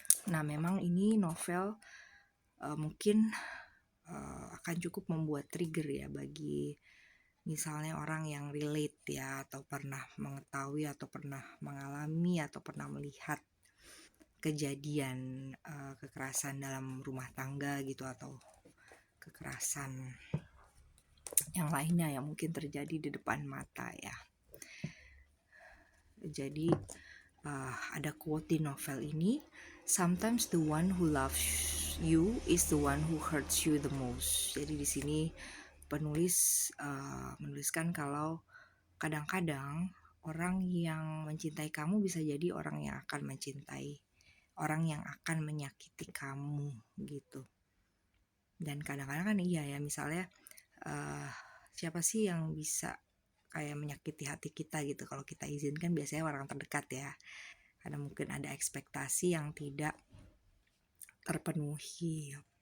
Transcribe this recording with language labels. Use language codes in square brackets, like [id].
[id] Nah, memang ini novel mungkin akan cukup membuat trigger ya bagi misalnya orang yang relate ya, atau pernah mengetahui atau pernah mengalami atau pernah melihat kejadian kekerasan dalam rumah tangga gitu, atau kekerasan yang lainnya yang mungkin terjadi di depan mata ya. Jadi ada quote di novel ini, [en] sometimes the one who loves you is the one who hurts you the most. [id] Jadi di sini penulis menuliskan kalau kadang-kadang orang yang mencintai kamu bisa jadi orang yang akan mencintai, orang yang akan menyakiti kamu gitu. Dan kadang-kadang kan iya ya, misalnya siapa sih yang bisa kayak menyakiti hati kita gitu kalau kita izinkan, biasanya orang terdekat ya, karena mungkin ada ekspektasi yang tidak terpenuhi.